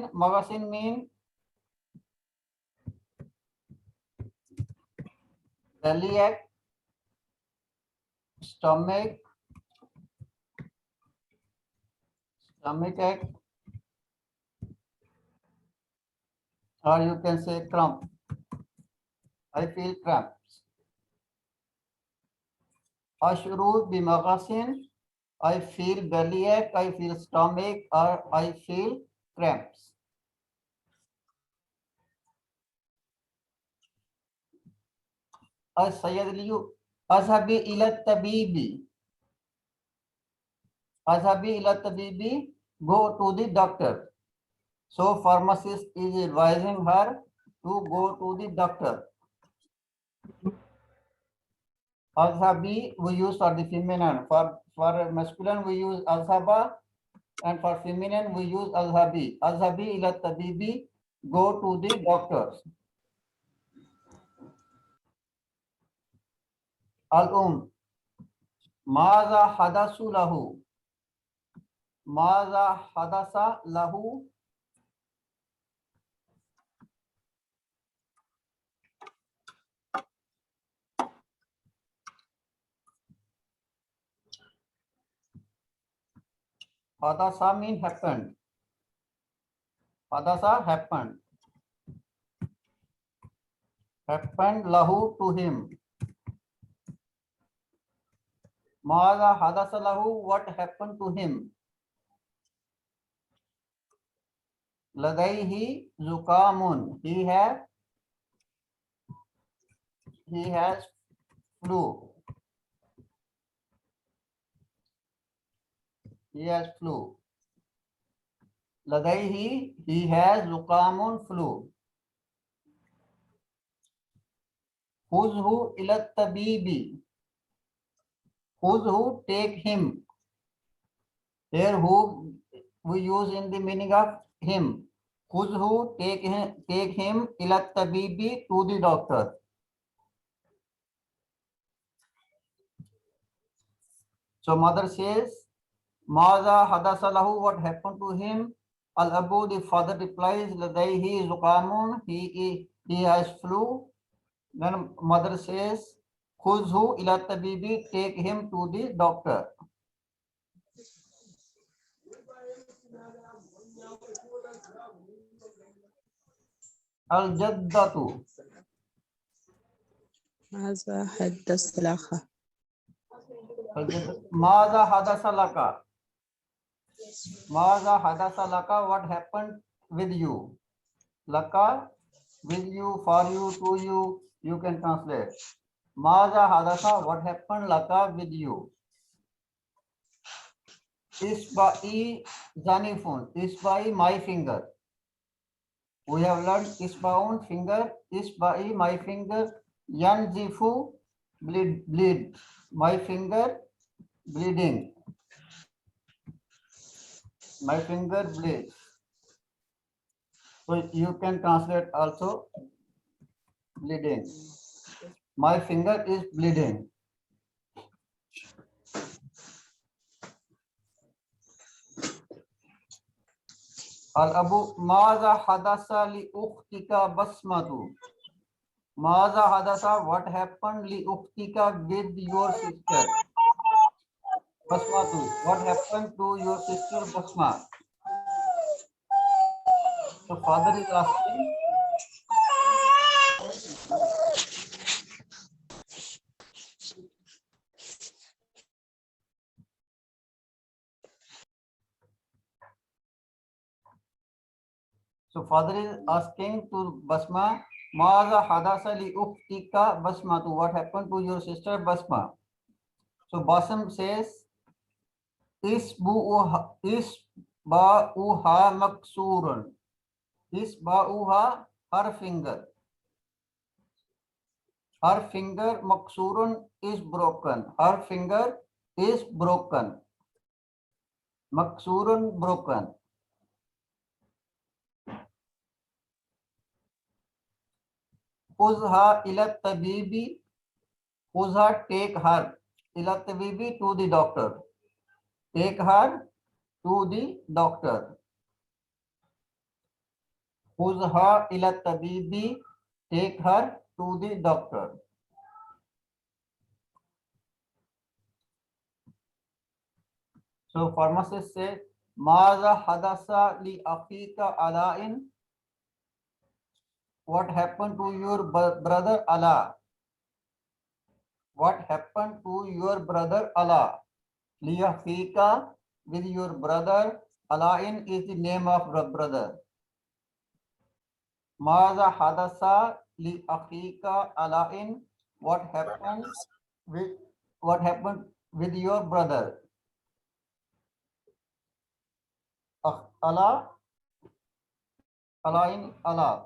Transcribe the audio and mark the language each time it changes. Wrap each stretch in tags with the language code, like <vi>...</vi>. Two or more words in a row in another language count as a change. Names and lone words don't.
<en>Maghasin mean belly ache, stomach ache, or you can say cramp. I feel cramps.</en> <ar>أشعر بمغص.</ar> <en>I feel belly ache, I feel stomach, or I feel cramps.</en> <ar>سيد ليو، اذهبي إلى الطبيب. اذهبي إلى الطبيب,</ar> <en>go to the doctor. So pharmacist is advising her to go to the doctor. Azhabi we use for the feminine. For masculine we use azhaba, and for feminine we use azhabi.</en> <ar>اذهبي إلى الطبيب,</ar> <en>go to the doctor.</en> <ar>ال ماذا حدث له. ماذا حدث له.</ar> <en>Hadasa mean happened. Hadasa happened. Happened lahu to him.</en> <ar>ماذا حدث له,</ar> <en>what happened to him?</en> <ar>لديه زكام,</ar> <en>he has flu. He has flu. Ladaihi, he has zukamun, flu.</en> <ar>خذه إلى الطبيب. خذه,</ar> <en>take him. Here who we use in the meaning of him. Khuzhu, take him</en> <ar>إلى الطبيب,</ar> <en>to the doctor. So mother says,</en> <ar>ماذا حدث له,</ar> <en>what happened to him?</en> <ar>الأب,</ar> <en>the father replies,</en> <ar>لديه زكام,</ar> <en>he has flu. Then mother says,</en> <ar>خذه إلى الطبيب,</ar> <en>take him to the doctor.</en> <ar>الجدة. ماذا حدث لك. ماذا حدث لك. ماذا حدث لك,</ar> <en>what happened with you? Laka, with you, for you, to you, you can translate.</en> <ar>ماذا حدث,</ar> <en>what happened laka, with you?</en> <ar>إصبعي نازف، إصبعي,</ar> <en>my finger. We have learned isba'un, finger, isba'i, my finger, yanzifu, bleed, my finger bleeding. My finger bleeds. So you can translate also bleeding. My finger is bleeding.</en> <ar>الأب، ماذا حدث لأختك بسمة. ماذا حدث,</ar> <en>what happened</en> <ar>لأختك,</ar> <en>with your sister? Basmatu, what happened to your sister Basma? So father is asking, to Basma,</en> <ar>ماذا حدث لأختك بسمة,</ar> <en>what happened to your sister Basma? So Basam says,</en> <ar>إصبعها مكسور. إصبعها,</ar> <en>her finger. Her finger maksurun is broken. Her finger is broken. Maksurun, broken.</en> <ar>خذها إلى الطبيب. خذها,</ar> <en>take her.</en> <ar>إلى الطبيب,</ar> <en>to the doctor. Take her to the doctor.</en> <ar>خذها إلى الطبيب,</ar> <en>take her to the doctor. So pharmacist said,</en> <ar>ماذا حدث لأخيك علاء.</ar> <en>What happened to your brother Allah? What happened to your brother Allah?</en> <ar>لأخيك,</ar> <en>with your brother. Ala'in is the name of brother.</en> <ar>ماذا حدث لأخيك علاء.</ar> <en>What happened with your brother? Allah, Ala'in, Allah.</en>